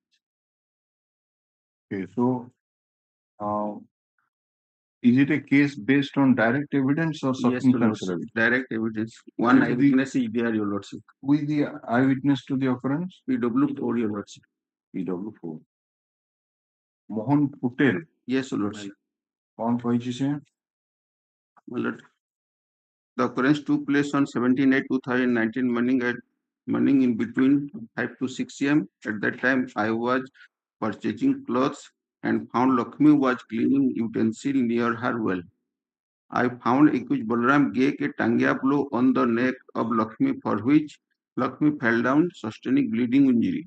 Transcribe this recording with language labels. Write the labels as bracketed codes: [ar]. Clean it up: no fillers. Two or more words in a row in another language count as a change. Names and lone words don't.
[en] Okay, so is it a case based on direct evidence or Yes, circumstantial evidence? direct evidence. One eyewitness is there, your lordship. Who is the eyewitness to the occurrence? PW4, your lordship. PW4. Mohan Patel. Yes, your lordship. [or] कौन କହିଛି ସେ? [en] The occurrence took place on 17/8/2019 morning in between 5 to 6 a.m. At that time, I was purchasing clothes and found Lakshmi was cleaning utensil near her well. I found accused Balaram gave a tangia blow on the neck of Lakshmi, for which Lakshmi fell down, sustaining bleeding injury.